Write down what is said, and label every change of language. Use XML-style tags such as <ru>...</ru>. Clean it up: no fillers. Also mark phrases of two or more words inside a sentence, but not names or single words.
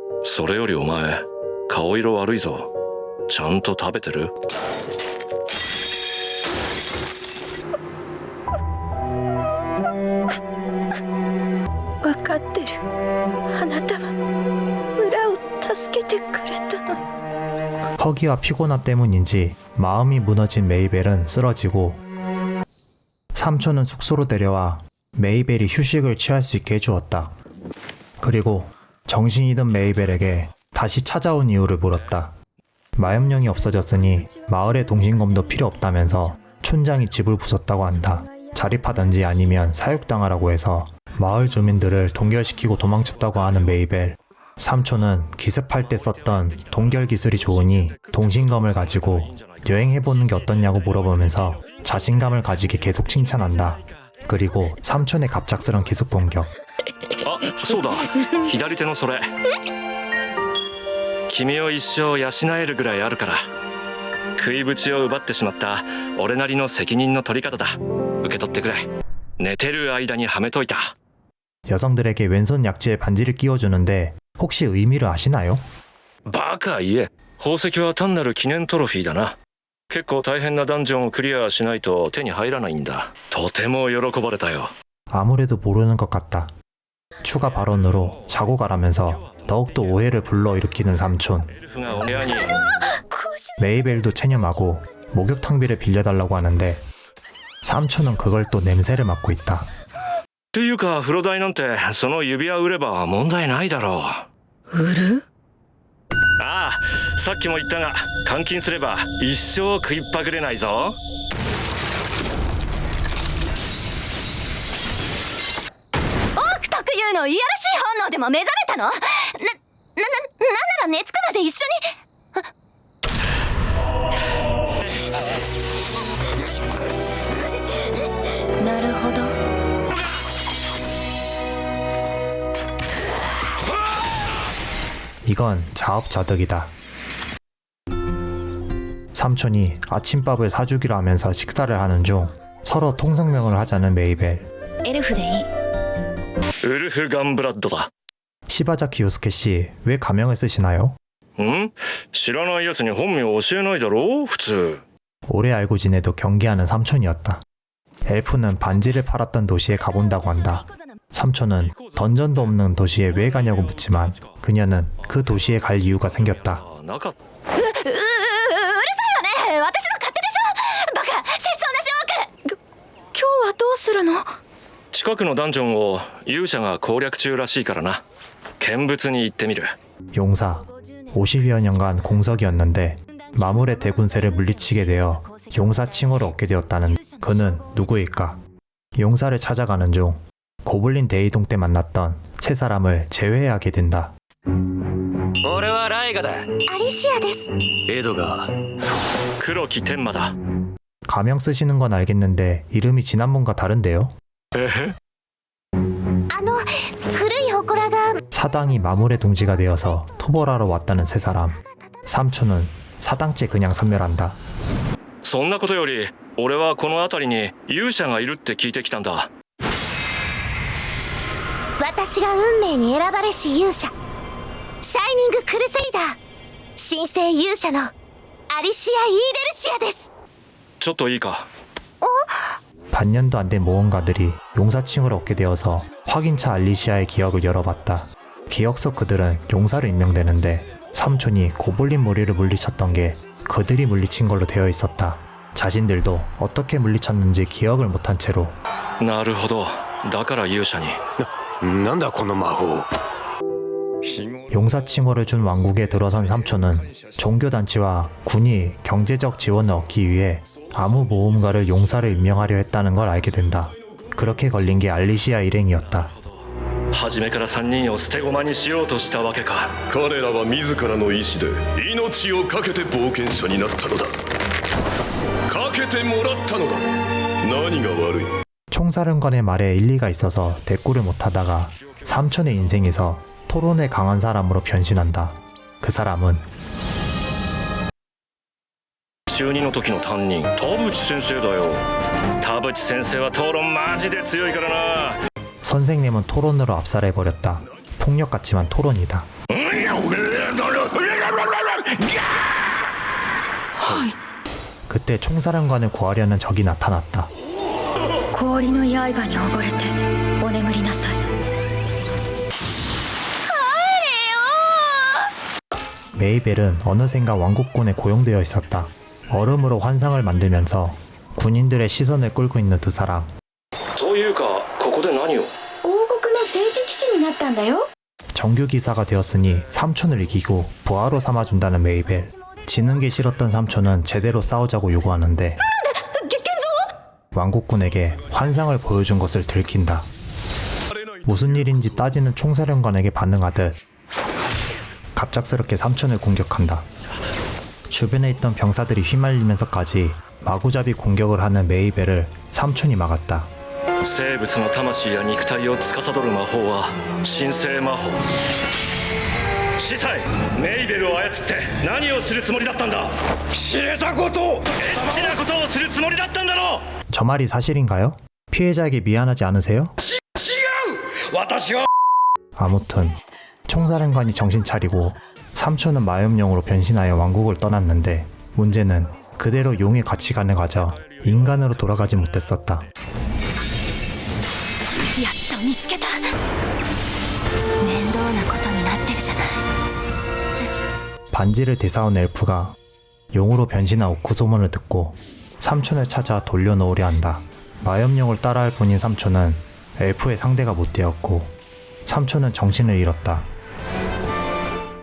<ja>それよりお前顔色悪いぞ。ちゃんと食べてる。分かってる。あなたは村を助けてくれたの。</ja> <ko>허기와 피곤함 때문인지 마음이 무너진 메이벨은 쓰러지고 삼촌은 숙소로 데려와 메이벨이 휴식을 취할 수 있게 해주었다. 그리고 정신이 든 메이벨에게 다시 찾아온 이유를 물었다. 마염령이 없어졌으니 마을의 동신검도 필요 없다면서 촌장이 집을 부쉈다고 한다. 자립하든지 아니면 사육당하라고 해서 마을 주민들을 동결시키고 도망쳤다고 하는 메이벨. 삼촌은 기습할 때 썼던 동결 기술이 좋으니 동신검을 가지고 여행해보는 게 어떻냐고 물어보면서 자신감을 가지게 계속 칭찬한다. 그리고 삼촌의 갑작스런 기습 공격.</ko> <ja>あそうだ左手のそれ。君を一生養えるぐらいあるから食いぶちを奪ってしまった俺なりの責任の取り方だ。受け取ってくれ。寝てる間にはめといた。</ja> <ko>여성들에게 왼손 약지에 반지를 끼워주는데 혹시 의미를 아시나요?</ko> <ja>バカ言え。宝石は単なる記念トロフィーだな。結構大変なダンジョンをクリアしないと手に入らないんだ。とても喜ばれたよ。</ja> <ko>아무래도 모르는 것 같다. 추가 발언으로 자고 가라면서 더욱더 오해를 불러일으키는 삼촌.</ko> <ja>エルフがお部屋に。</ja> <ko>메이벨도 체념하고 목욕탕비를 빌려달라고 하는데 삼촌은 그걸 또 냄새를 맡고 있다.</ko> <ja>っていうか風呂代なんてその指輪売れば問題ないだろう。売る。あさっきも言ったが監禁すれば一生食いっぱぐれないぞ。オーク特有のいやらしい本能でも目覚めたの？なんなら寝つくまで一緒に。なるほど。</ja> <ko>이건 자업자득이다. 삼촌이 아침밥을 사주기로 하면서 식사를 하는 중 서로 통성명을 하자는 메이벨.</ko> <ja>エルフでいい。ウルフガンブラッドだ。</ja> <ko>시바자키 요스케 씨, 왜 가명을 쓰시나요?</ko> <ja>ん？知らないやつに本名教えないだろ普通。</ja> <ko>오래 알고 지내도 경계하는 삼촌이었다. 엘프는 반지를 팔았던 도시에 가본다고 한다. 삼촌은 던전도 없는 도시에 왜 가냐고 묻지만 그녀는 그 도시에 갈 이유가 생겼다.</ko> <ja>なかっうるさいよね。私の勝手でしょ。バカ、節操なしオーク。今日はどうするの？近くのダンジョンを勇者が攻略中らしいからな。見物に行ってみる。</ja> <ko>용사, 50여 년간 공석이었는데 마물의 대군세를 물리치게 되어 용사 칭호를 얻게 되었다는 그는 누구일까? 용사를 찾아가는 중 고블린 대이동 때 만났던 세 사람을 제외하게 된다.</ko> <ja>俺はライガだ。アリシアです。エドが黒木天馬だ。</ja> <ko>가명 쓰시는 건 알겠는데 이름이 지난번과 다른데요?</ko> <ja>古い祠が</ja> <ko>사당이 마물의 동지가 되어서 토벌하러 왔다는 세 사람. 삼촌은 사당째 그냥 섬멸한다. そんなことより俺はこの辺りに勇者がいるって聞いてきたんだ。私が運命に選ばれし勇者、シャイニングクルセイダー、神聖勇者のアリシア・イーレルシアです。ちょっといいか。 반년도 안 된 모험가들이 용사칭을 얻게 되어서 확인차 알리시아의 기억을 열어봤다. 기억 속 그들은 용사로 임명되는데 삼촌이 고블린 무리를 물리쳤던 게 그들이 물리친 걸로 되어 있었다. 자신들도 어떻게 물리쳤는지 기억을 못한 채로</ko> <ja>なるほど。だから勇者に。なんだこの魔法。</ja> <ko>용사 칭호를 준 왕국에 들어선 삼촌은 종교단체와 군이 경제적 지원을 얻기 위해 아무 모험가를 용사를 임명하려 했다는 걸 알게 된다. 그렇게 걸린 게 알리시아 일행이었다.</ko> <ja>初めから3人を捨て駒にしようとしたわけか。彼らは自らの意志で命を懸けて冒険者になったのだ。かけてもらったのだ。何が悪い。</ja> <ko>총사령관의 말에 일리가 있어서 대꾸를 못하다가 삼촌의 인생에서 토론에 강한 사람으로 변신한다. 그 사람은</ko> <ja>中2の時の担任田淵先生だよ。田淵先生は討論マジで強いからな。</ja> <ko>선생님은 토론으로 압살해버렸다. 폭력 같지만 토론이다. 그때 총사령관을 구하려는 적이 나타났다.</ko> <ja>氷の刃に溺れてお眠りなさい。</ja> <ko>메이벨은 어느샌가 왕국군에 고용되어 있었다. 얼음으로 환상을 만들면서 군인들의 시선을 끌고 있는 두 사람.</ko> <ja>というかここで何を。王国の聖騎士になったんだよ。</ja> <ko>정규기사가 되었으니 삼촌을 이기고 부하로 삼아준다는 메이벨. 지는 게 싫었던 삼촌은 제대로 싸우자고 요구하는데 왕국군에게 환상을 보여준 것을 들킨다. 무슨 일인지 따지는 총사령관에게 반응하듯 갑작스럽게 삼촌을 공격한다. 주변에 있던 병사들이 휘말리면서까지 마구잡이 공격을 하는 메이벨을 삼촌이 막았다.</ko> <ja>生物の魂や肉体を司る魔法は神聖魔法。司祭メイベルを操って何をするつもりだったんだ。知れたことエッチなことをするつもりだったんだろ。</ja> <ko>저 말이 사실인가요? 피해자에게 미안하지 않으세요? 아무튼 총사령관이 정신 차리고 삼촌은 마염용으로 변신하여 왕국을 떠났는데 문제는 그대로 용의 가치관을 가져 인간으로 돌아가지 못했었다.</ko> <ja>やっと見つけた。面倒なことになってるじゃない。</ja> <ko>반지를 되사온 엘프가 용으로 변신한 오크 소문을 듣고 삼촌을 찾아 돌려놓으려 한다. 마염용을 따라할 뿐인 삼촌은 엘프의 상대가 못 되었고 삼촌은 정신을 잃었다.</ko>